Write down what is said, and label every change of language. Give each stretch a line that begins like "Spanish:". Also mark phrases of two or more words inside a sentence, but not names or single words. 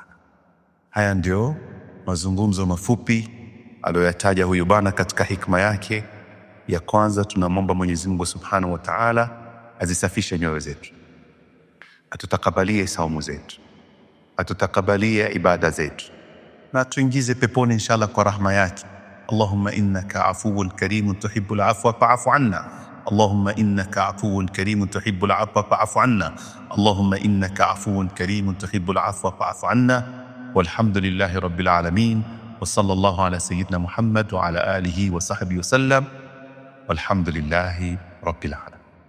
Swahili: Haya ndio mazungumzo mafupi aliyoyataja huyu bwana katika hikma yake ya kwanza. Tunamwomba Mwenyezi Mungu
Arabic: سبحانه وتعالى
Swahili: azisafishe nyoyo zetu, atutakabalie saumu zetu, atutakabalie ibada zetu, na tuingize peponi inshallah kwa rahma yake.
Arabic: اللهم إنك عفو كريم تحب العفو فاعف عنا. اللهم إنك عفو كريم تحب العفو فاعف عنا. اللهم إنك عفو كريم تحب العفو فاعف عنا. والحمد لله رب العالمين، وصلى الله على سيدنا محمد وعلى آله وصحبه وسلم، والحمد لله رب العالمين.